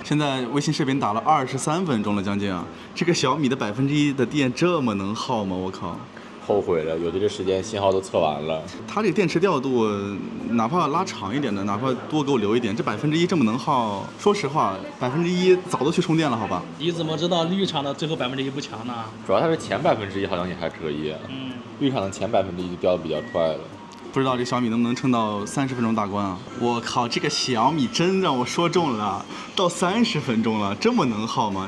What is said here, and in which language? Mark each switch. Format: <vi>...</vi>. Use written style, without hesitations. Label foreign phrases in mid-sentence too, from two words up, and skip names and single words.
<zh>現在微信視頻打了23分鐘了，將近啊。這個小米的1%的電這麼能耗嗎？我靠！後悔了，有的這時間信號都測完了。它這個電池調度，哪怕拉長一點的，哪怕多給我留一點，這1%這麼能耗，說實話，1%早都去充電了，好吧？你怎麼知道綠廠的最後1%不強呢？主要它是前1%好像也還可以。綠廠的前1%就掉的比較快了。不知道這小米能不能撐到30分鐘大關啊？我靠，這個小米真讓我說中了，到30分鐘了，這麼能耗嗎？</zh>